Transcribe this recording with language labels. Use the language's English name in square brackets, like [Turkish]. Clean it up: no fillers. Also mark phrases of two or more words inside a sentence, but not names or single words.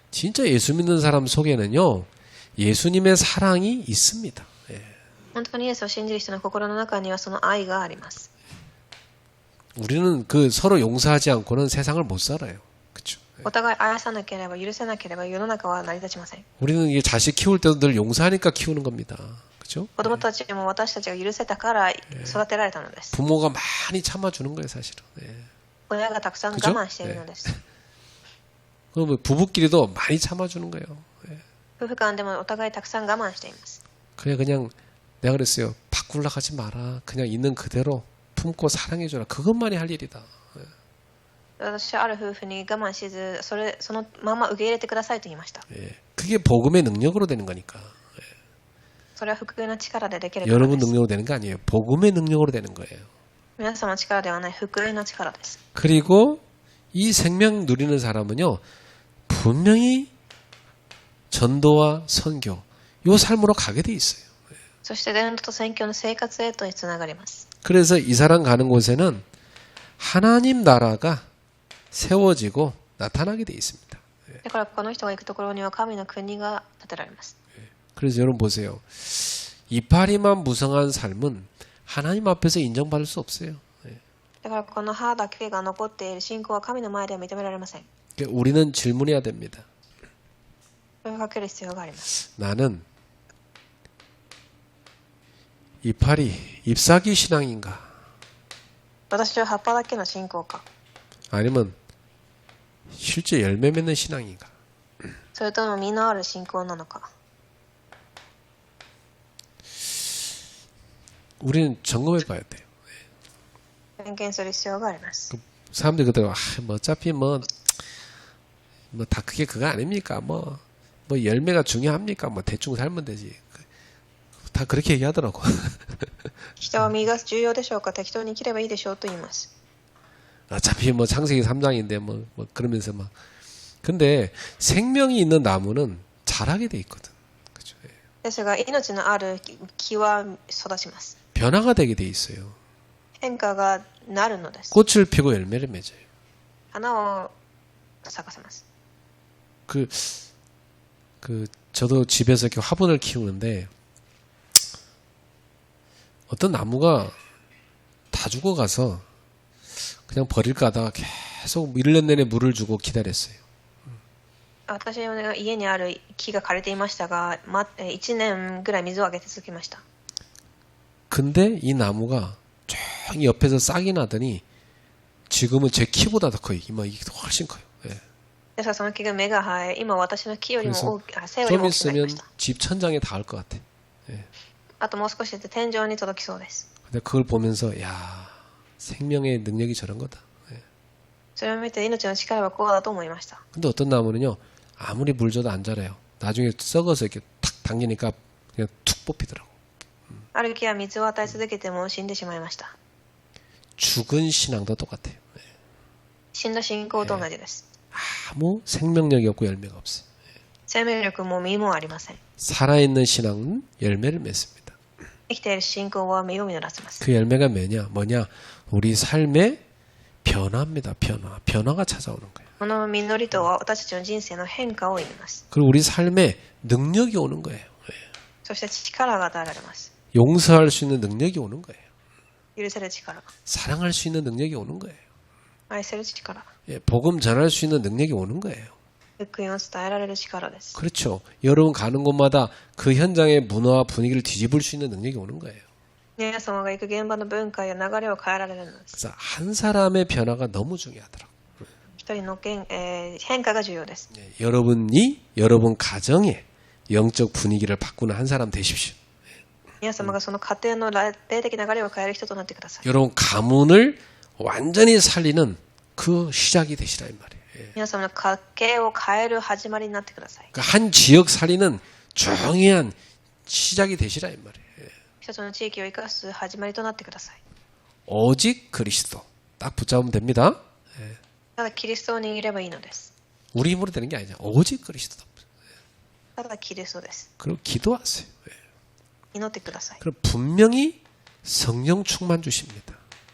[Korean] 진짜 예수 믿는 사람 속에는요, 예수님의 사랑이 있습니다. 예. [Japanese] 本当にイエスを信じる人の心の中にはその愛があります。 [Korean] 우리는 그 서로 용서하지 않고는 세상을 못 살아요. 그렇죠? [Japanese] お互い愛さなければ許せなければ世の中は成り立ちません。 [Korean] 우리는 이 자식 키울 때도 늘 용서하니까 키우는 겁니다. 그렇죠? [Japanese] 子供たちも私たちが許せたから育てられたのです。 [Korean] 부모가 많이 참아주는 거예요, 사실은. 예. [Japanese] 親がたくさん我慢しているのです。 [Korean] 그럼 부부끼리도 많이 참아주는 거예요. 예. [Japanese] 夫婦間でもお互いたくさん我慢しています。 [Korean] 그냥 내가 그랬어요. 바꾸려고 하지 마라. 그냥 있는 그대로 품고 사랑해줘라. 그것만이 할 일이다. [Japanese] 私はある夫婦に我慢しず、そのまま受け入れてくださいと言いました。 [Korean] 예. 그게 복음의 능력으로 되는 거니까. [Japanese] それは福音の力でできる [Korean] 여러분 능력으로 되는 거 아니에요. 복음의 능력으로 되는 거예요. [Japanese] 皆様の力ではない福音の力です。 [Korean] 그리고 이 생명 누리는 사람은요, 분명히 전도와 선교, 요 삶으로 가게 돼 있어요. [Japanese] そして伝道と宣教の生活へとつながります。 [Korean] 그래서 이 사람 가는 곳에는 하나님 나라가 세워지고 나타나게 돼 있습니다. [Japanese] だからこの人が行くところには神の国が建てられます。 [Korean] 그래서 여러분 보세요. 이파리만 무성한 삶은 하나님 앞에서 인정받을 수 없어요. [Japanese] だからこの歯だけが残っている信仰は神の前では認められません。 [Korean] 우리는 질문해야 됩니다. [Japanese] 問いかける必要があります。 [Korean] 나는 이파리, 잎사귀 신앙인가? [Japanese] 私は葉っぱだけの信仰か、 [Korean] 아니면 실제 열매 맺는 신앙인가? [Japanese] それとも実のある信仰なのか。 [Korean] 우리는 점검해 봐야 돼요. [Japanese] 点検する必要があります。 [Korean] 사람들이 그러더라고. 뭐 어차피 뭐 다 그게 그거 아닙니까? 뭐 열매가 중요합니까? 뭐 대충 살면 되지. 다 그렇게 얘기하더라고. [Japanese] 人は実が重要でしょうか、適当に生きればいいでしょうと言います。 [Korean] 어차피 뭐 창세기 3장인데 뭐 그러면서 막. 근데 생명이 있는 나무는 자라게 돼 있거든. 그죠? [Japanese] ですが命のある木は育ちます。 [Korean] 변화가 되게 돼 있어요. [Japanese] 変化がなるのです。 [Korean] 꽃을 피고 열매를 맺어요. [Japanese] 花を咲かせます。 [Korean] 저도 집에서 이렇게 화분을 키우는데 어떤 나무가 다 죽어가서 그냥 버릴까 하다가 계속 1년 내내 물을 주고 기다렸어요. [Japanese] 私の家にある木が枯れていましたが、1年ぐらい水をあげて続きました。 [Korean] 근데 이 나무가 쫙 옆에서 싹이 나더니 지금은 제 키보다 더 커요. 이게 훨씬 커요. 예. [Japanese] ですからその木が芽が生え、今私の木よりも背より [Korean] 좀 [Japanese] も大きくなり [Korean] 있으면 [Japanese] ました。 [Korean] 집 천장에 닿을 것 같아. [Japanese] あともう少しで天井に届きそうです。 [Korean] 근데 그걸 보면서 야, 생명의 능력이 저런 거다. 예. [Japanese] それを見て命の力はこうだと思いました。 [Korean] 근데 어떤 나무는요, 아무리 물 줘도 안 자라요. 나중에 썩어서 이렇게 탁 당기니까 그냥 툭 뽑히더라고. [Japanese] ある木は水を与え続けても死んでしまいました。 [Korean] 죽은 신앙도 똑같아요. [Japanese] 死んだ信仰と同じです。 [Korean] 아무 생명력이 없고 열매가 없어요. [Japanese] 生命力も実もありません。 [Korean] 살아있는 신앙은 열매를 맺습니다. [Japanese] 生きている信仰は実を実らせます。 [Korean] 그 열매가 뭐냐? 우리 삶의 변화입니다. 변화가 찾아오는 거예요. [Japanese] この実りとは私たちの人生の変化を言います。 [Korean] 그리고 우리 삶에 능력이 오는 거예요. [Japanese] そして力が与えられます。 [Korean] 용서할 수 있는 능력이 오는 거예요. [Japanese] 許せる力、 [Korean] 사랑할 수 있는 능력이 오는 거예요. [Japanese] 愛せる力、 [Korean] 복음 전할 수 있는 능력이 오는 거예요. [Japanese] 福音を伝えられる力です。 [Korean] 그렇죠. 여러분 가는 곳마다 그 현장의 문화와 분위기를 뒤집을 수 있는 능력이 오는 거예요. [Japanese] 皆様が行く現場の文化や流れを変えられるのです。 [Korean] 그래서 한 사람의 변화가 너무 중요하더라고요. [Japanese] 一人の変化が重要です。 [Korean] 여러분이 여러분 가정의 영적 분위기를 바꾸는 한 사람 되십시오. [Japanese] 皆様がその家庭の霊的流れを変える人となってください。 [Korean] 여러분 가문을 완전히 살리는 그 시작이 되시라 이 말이에요. [Japanese] 皆様の家計を変える始まりになってください。 [Korean] 그러니까 한 지역 살리는 중요한 시작이 되시라 이 말이에요. [Japanese] 一つの地域を生かす始まりとなってください。 [Korean] 오직 그리스도 딱 붙잡으면 됩니다. [Japanese] ただキリストを握ればいいのです。 [Korean] 우리 힘으로 되는 게 아니죠. 오직 그리스도. [Japanese] ただキリストです。 [Korean] 그리고 기도하세요. [Japanese] 祈ってください。 [Korean] 그럼 분명히 성령 충만 주십니다.